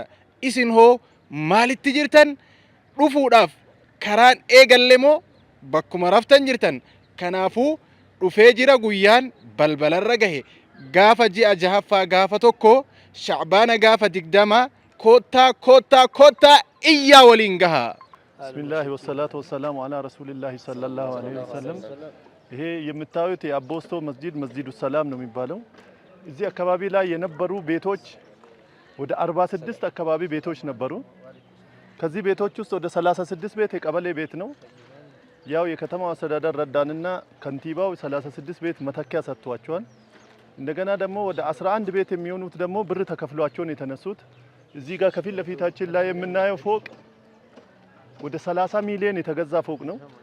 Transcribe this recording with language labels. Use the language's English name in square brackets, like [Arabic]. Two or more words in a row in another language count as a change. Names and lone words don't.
[Oromo] isin hoo maalitti jirtan? dhufuudhaaf karaan eegalle moo bakkuma raftan jirtan? kanaafuu dhufee jira guyyaan balbalarra gahe gaafa ji'a jahaffaa gaafa tokko shacbaana gaafa digdama kottaa iyyaa waliin gaha. [Arabic] بسم الله والصلاة والسلام على رسول الله صلى الله عليه وسلم። [Amharic] ይሄ የምታዩት የአቦስቶ መስጂድ መስጂዱ ሰላም ነው የሚባለው። እዚህ አካባቢ ላይ የነበሩ ቤቶች ወደ 46 አካባቢ ቤቶች ነበሩ። ከዚህ ቤቶች ውስጥ ወደ 36 ቤት የቀበሌ ቤት ነው። ያው የከተማው አስተዳደር ረዳንና ከንቲባው 36 ቤት መተኪያ ሰጥቷቸዋል። እንደገና ደግሞ ወደ 11 ቤት የሚሆኑት ደግሞ ብር ተከፍሏቸው ነው የተነሱት። እዚህ ጋር ከፊት ለፊታችን ላይ የምናየው ፎቅ ወደ 30 ሚሊዮን የተገዛ ፎቅ ነው።